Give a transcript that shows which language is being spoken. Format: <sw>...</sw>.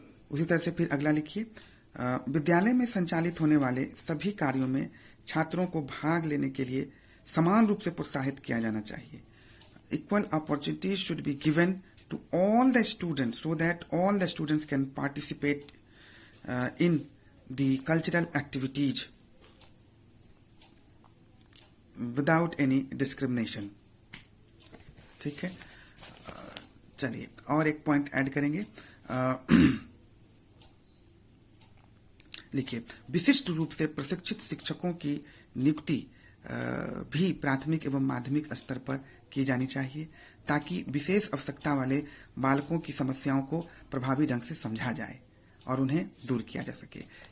<hi>उसी तरह से फिर अगला लिखिए. विद्यालय में संचालित होने वाले सभी कार्यों में छात्रों को भाग लेने के लिए समान रूप से प्रोत्साहित किया जाना चाहिए.</hi> <en>Equal opportunities should be given to all the students so that all the students can participate in the cultural activities without any discrimination.</en> <hi>ठीक है, चलिए और एक पॉइंट ऐड करेंगे. लिखिए, विशिष्ट रूप से प्रशिक्षित शिक्षकों की नियुक्ति भी प्राथमिक एवं माध्यमिक स्तर पर की जानी चाहिए ताकि विशेष आवश्यकता वाले बालकों की समस्याओं को प्रभावी ढंग से समझा जाए और उन्हें दूर किया जा सके.</hi>